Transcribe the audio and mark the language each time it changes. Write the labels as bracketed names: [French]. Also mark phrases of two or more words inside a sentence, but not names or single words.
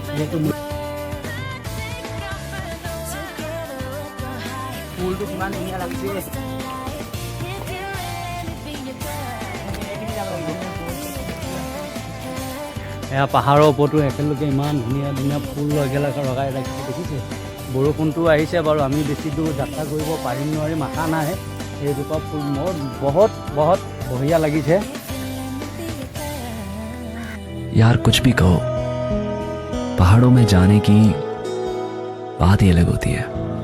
[Assamese] ফুলটো কিমান ধুনীয়া লাগিছে এয়া পাহাৰৰ ওপৰতো একেলগে ইমান ধুনীয়া ধুনীয়া ফুল একেলগে লগাই ৰাখিছে দেখিছে বৰষুণটো আহিছে বাৰু আমি বেছি দূৰ যাত্ৰা কৰিব পাৰিম নোৱাৰিম আশা নাই এইজোপা ফুল মোৰ বহুত বঢ়িয়া লাগিছে [Hindi] यार कुछ भी कहो पहाड़ों में जाने की बात ही अलग होती है।